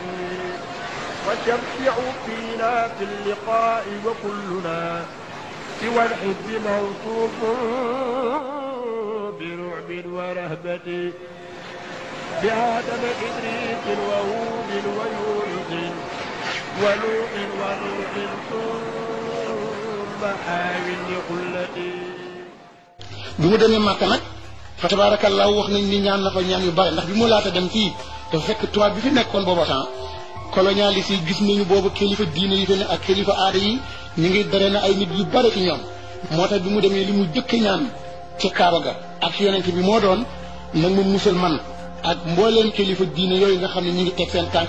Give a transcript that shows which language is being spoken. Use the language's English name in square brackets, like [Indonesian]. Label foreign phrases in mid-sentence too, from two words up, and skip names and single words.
[Arabic] وشفع فينا في اللقاء وكلنا سوى الحب موصوف برعب ورهبة بآدم إدريس وهود ويونس ونوح ثم حاول لقلتي [Wolof] bi mu demee Màkka nag fa tabaarakallaahu wax nañ ni ñaan na fa ñaan yu bare ndax bi mu laata dem fii dafa fekk tubaab bi fi nekkoon booba [French] temps colonialiste [Wolof] yi gis nañu boobu kilifa diine yi fi ne ak kilifa aada yi ñu ngi dare na ay nit yu bare ci ñoom moo tax bi mu demee li mu jëkk ñaan ci Kaaba ga ak yonent bi moo doon nag ma musal man ak mbooleem kilifa diine yooyu nga xam ne ñu ngi teg seen tànk